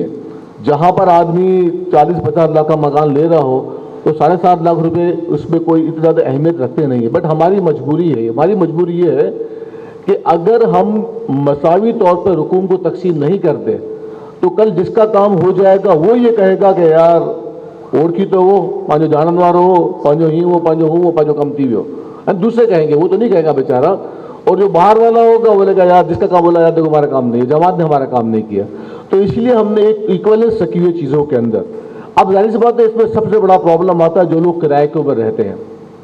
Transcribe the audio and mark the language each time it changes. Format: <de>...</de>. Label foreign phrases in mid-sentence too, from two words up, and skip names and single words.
<ur>جہاں پر آدمی 40-50 لاکھ کا مکان لے رہا ہو تو 7.5 لاکھ روپے اس میں کوئی اتنا زیادہ اہمیت رکھتے نہیں ہے، بٹ ہماری مجبوری ہے، ہماری مجبوری یہ ہے کہ اگر ہم مساوی طور پر رقوم کو تقسیم نہیں کرتے تو کل جس کا کام ہو جائے گا وہ یہ کہے گا کہ یار اور کی تو وہ پانچو جانن وارو ہو، پانچو ہی وہ پانچو کمتی بھی ہو، دوسرے کہیں گے، وہ تو نہیں کہے گا بیچارہ۔ اور جو باہر والا ہوگا وہ بولے گا یار جس کا کام بولا یار دیکھو ہمارا کام نہیں ہے، جماعت نے ہمارا کام نہیں کیا۔ تو اس لیے ہم نے ایک ایکویلنس رکھی ہوئی چیزوں کے اندر۔ اب ظاہر سی بات ہے اس میں سب سے بڑا پرابلم آتا ہے جو لوگ کرائے کے اوپر رہتے ہیں۔</ur>